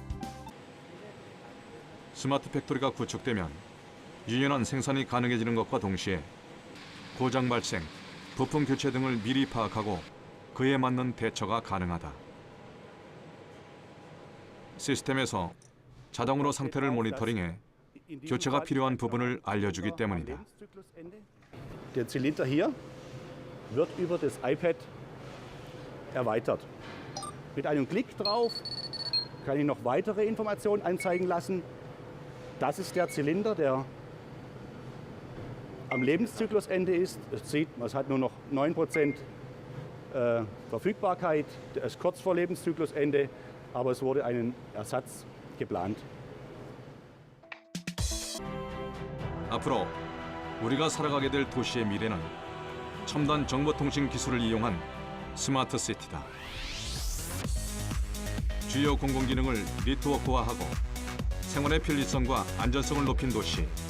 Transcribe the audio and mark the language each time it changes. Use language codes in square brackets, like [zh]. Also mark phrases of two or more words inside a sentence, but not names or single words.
[ko] 스마트 팩토리가 구축되면 유연한 생산이 가능해지는 것과 동시에 고장 발생, 부품 교체 등을 미리 파악하고 그에 맞는 대처가 가능하다. 시스템에서 자동으로 상태를 모니터링해 교체가 필요한 부분을 알려주기 때문이다. [de] Der Zylinder hier wird über das iPad erweitert. Mit einem Klick drauf kann ich noch weitere Informationen anzeigen lassen. Das ist der Zylinder, der am Lebenszyklusende ist. Es sieht, es hat nur noch 9% Verfügbarkeit. Der ist kurz vor Lebenszyklusende, aber es wurde einen Ersatz geplant. [ko] 앞으로 우리가 살아가게 될 도시의 미래는 첨단 정보통신 기술을 이용한 스마트 시티다. 주요 공공기능을 네트워크화하고 생활의 편리성과 안전성을 높인 도시.